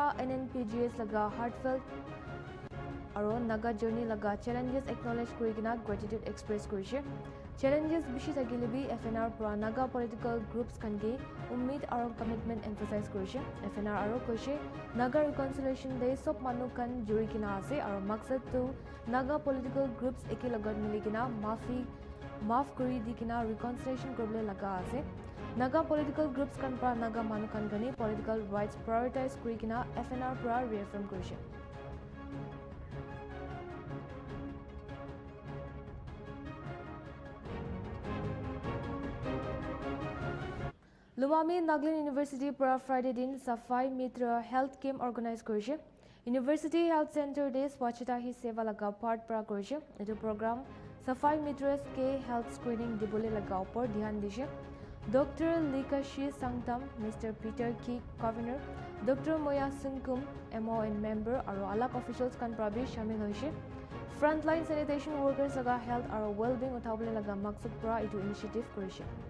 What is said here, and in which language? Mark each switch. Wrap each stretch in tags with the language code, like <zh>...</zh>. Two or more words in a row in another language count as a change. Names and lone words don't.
<nag>NNPGS laga heartfelt aro Naga journey laga</nag> <en>challenges acknowledge</en> <nag>kurigina</nag> <en>gratitude express</en> <nag>korise challenges bishi thagilebi FNR pra Naga</nag> <en>political groups</en> <nag>kange ummid aro</nag> <en>commitment emphasize</en> <nag>korise FNR aro koise Naga Reconciliation Day sob manu kan juri kina ase aro maksad tu Naga</nag> <en>political groups</en> <nag>eki lagat miligina maaf kuri dikina reconciliation korbole laga ase Naga</nag> <en>political groups</en> <nag>kan pra Naga manu kan gani</nag> <en>political rights prioritize</en> <nag>kurikina FNR pra reaffirm korise Lumami Nagaland University pra Friday din Safai Mitra Health Camp organize korise University Health Center de Swachhata hi seva laga part pra korise etu program Safai Mitras ke</nag> <en>health screening</en> <nag>dibole laga upor dhyan dishe Dr. Likashi Sangtam Mr. Peter Ki Governor Dr. Moya Sungkum MON member aro alak officials kan prabi shamil hoise</nag> <en>frontline sanitation workers</en> <nag>laga health aro well-being uthabole laga maksud pra etu initiative korise</nag>